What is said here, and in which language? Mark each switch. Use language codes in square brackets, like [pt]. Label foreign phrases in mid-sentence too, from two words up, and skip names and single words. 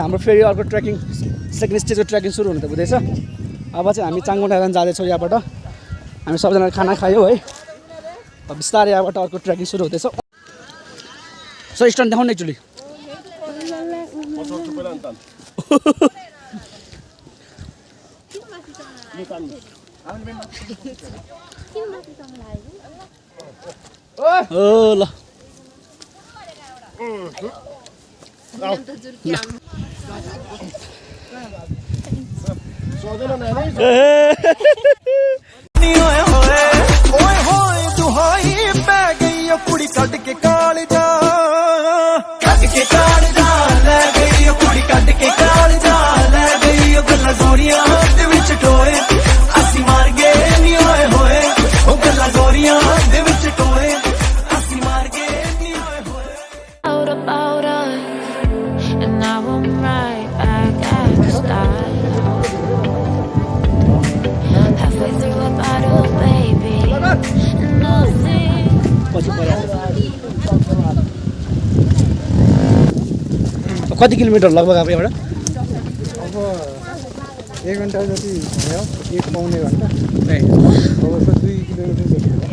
[ne] हाम्रो फेरि अर्को ट्रेकिङ सेकेन्ड स्टेजको ट्रेकिङ सुरु हुनु त हुँदैछ अब चाहिँ हामी चाङ्गो नारायण जाँदैछौँ यहाँबाट हामी सबैजना खाना खायौँ है अब बिस्तारै यहाँबाट अर्को ट्रेकिङ सुरु हुँदैछ सो स्ट्यान्ड देखाउनु एकचोटि ओ ल [pa] ਦੁਹਾਈ ਪੈ ਗਈ ਕੁੜੀ ਕੱਟ ਕੇ ਕਾਲ ਜਾ ਲੈ ਗਈ ਕੁੜੀ ਕੱਟ ਕੇ ਕਾਲ ਜਾ ਲੈ ਗਈ ਗੱਲਾਂ ਗੋਰੀਆਂ ਦੇ ਵਿੱਚ ਟੋਏ ਅਸੀਂ ਮਾਰ ਗਏ ਨੀ ਹੋਏ ਹੋਏ ਓ ਗੱਲਾਂ ਗੋਰੀਆਂ ਦੇ ਵਿੱਚ ਟੋਏ ਅਸੀਂ ਮਾਰ ਗਏ ਨੀ ਹੋਏ ਹੋਏ [en] about us, and now I'm right back at the start. Halfway through a bottle, baby, nothing. [ne] कति किलोमिटर लगभग अब यहाँबाट अब 1 घन्टा जति भयो 1 पौने घन्टा अब 2 किलोमिटर जति